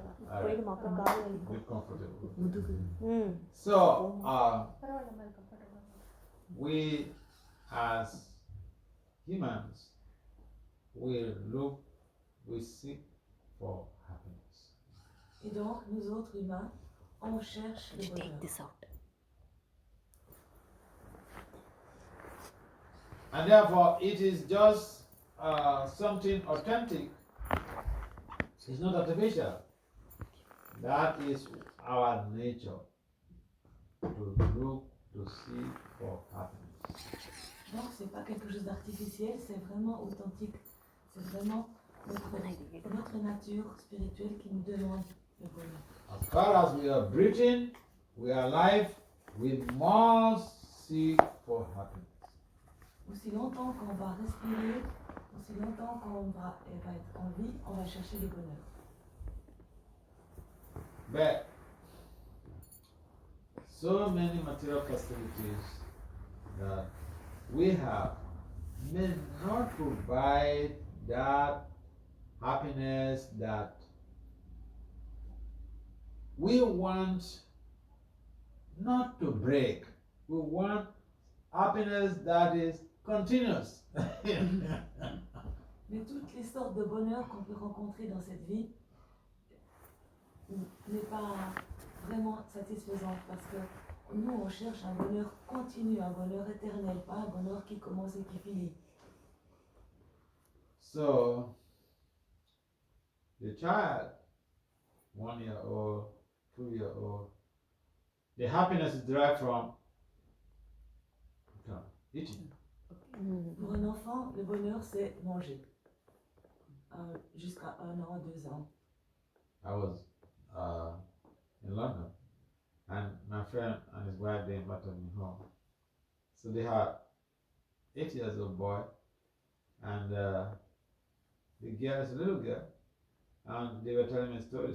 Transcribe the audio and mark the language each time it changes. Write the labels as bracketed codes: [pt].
[en] Alright. Be comfortable. So, we as humans, we seek for happiness. [fr] Et donc, nous autres humains, on cherche le [en] Take [fr] bonheur. [en] this out. And therefore, it is just something authentic. It's not artificial. That is our nature, to look, to seek for happiness. [fr] Donc, c'est pas quelque chose d'artificiel, c'est vraiment authentique. C'est vraiment notre nature spirituelle qui nous demande le bonheur. [en] As far as we are breathing, we are alive, we must seek for happiness. [fr] Aussi longtemps qu'on va respirer, aussi longtemps qu'on va être en vie, on va chercher le bonheur. [en] But so many material facilities that we have may not provide that happiness that we want not to break. We want happiness that is continuous. [fr] Mais toutes les sortes de bonheur qu'on peut rencontrer dans cette vie n'est pas vraiment satisfaisante parce que nous on cherche un bonheur continu, un bonheur éternel, pas un bonheur qui commence et qui finit. [en] So, the child, 1 year old, 2 year old, the happiness is derived from eating. [fr] Pour un enfant, le bonheur c'est manger. Jusqu'à 1 an, 2 ans. [en] I was in London, and my friend and his wife, they invited me home. So they had 8 years old boy, and the girl is a little girl, and they were telling me a story.